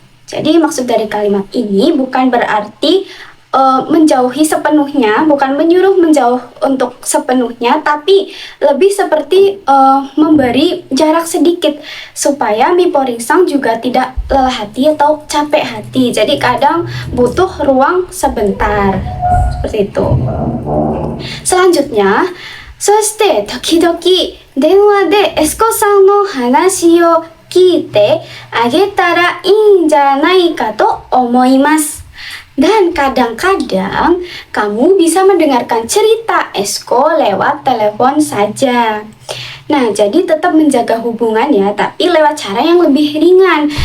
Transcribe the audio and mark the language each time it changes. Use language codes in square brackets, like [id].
[id] Jadi maksud dari kalimat ini bukan berarti menjauhi sepenuhnya, bukan menyuruh menjauh untuk sepenuhnya, tapi lebih seperti memberi jarak sedikit supaya Miporin-san juga tidak lelah hati atau capek hati. Jadi kadang butuh ruang sebentar seperti itu. Selanjutnya, [ja] そして時々電話でエスコさんの話を聞いてあげたらいいんじゃないかと思います。 [id] Dan kadang-kadang kamu bisa mendengarkan cerita Esko lewat telepon saja. Nah, jadi tetap menjaga hubungan ya, tapi lewat cara yang lebih ringan.